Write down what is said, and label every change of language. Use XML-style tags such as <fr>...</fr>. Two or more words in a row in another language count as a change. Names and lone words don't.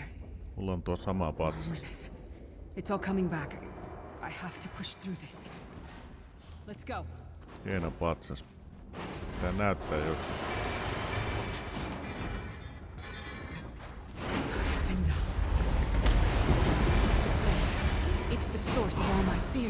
<fi>Mulla on tuo sama patsas.</fi> <en>Loneliness. It's all coming back. I have to push through this. Let's go.</en> <fi>Hieno patsas. Tää näyttää joskus.</fi> <en>Stand up, defend us. It's the source of all my fears.</en>